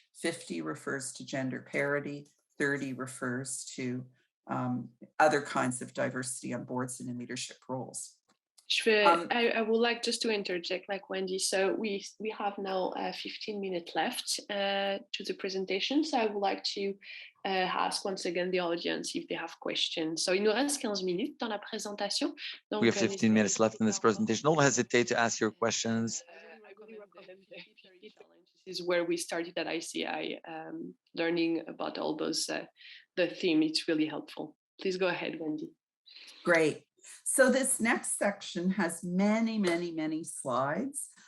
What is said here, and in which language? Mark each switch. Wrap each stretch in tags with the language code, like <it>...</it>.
<en>50 refers to gender parity, 30 refers to other kinds of diversity on boards and in leadership roles. I would like just to interject, like Wendy. So we have now 15 minutes left to the presentation. So I would like to ask once again the audience if they have questions.</en> <fr>So il nous reste 15 minutes dans la présentation. Donc,</fr> <en>we have 15 minutes left in this presentation. Don't hesitate to ask your questions. I really recommend the 50-30 challenge. This is where we started at ICI, learning about all those, the theme. It's really helpful. Please go ahead, Wendy. Great. So this next section has many, many, many slides.</en>